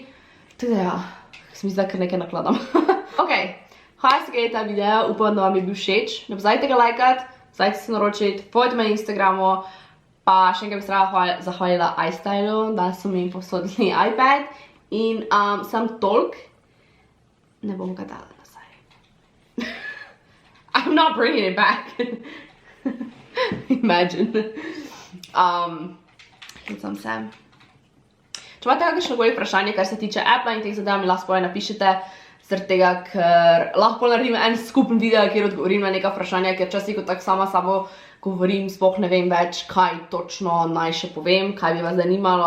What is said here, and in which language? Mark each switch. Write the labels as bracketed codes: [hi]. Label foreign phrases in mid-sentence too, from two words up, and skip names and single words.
[sl] Tako da ja, se mi zdaj kar nekaj nakladam. Ok, hvala se gledali ta video, upam, da vam je bil všeč. Ne pozabite ga lajkat, pozabite se naročiti, povedite me na Instagramu, pa še enkrat bi se rada zahvalila iStylu, da so mi posodili iPad in sam tolk ne bom ga dala nazaj. [en] I'm not bringing it back. Imagine. [sl] Hecam se. Če imate kakšnokoli vprašanje, kar se tiče Apple in teh zadev, mi lahko spodaj napišete, zaradi tega, ker lahko naredim en skupen video, kjer odgovorim na neka vprašanja, ker včasih, ko tako sama s sabo govorim, sploh ne vem več, kaj točno naj še povem, kaj bi vas zanimalo.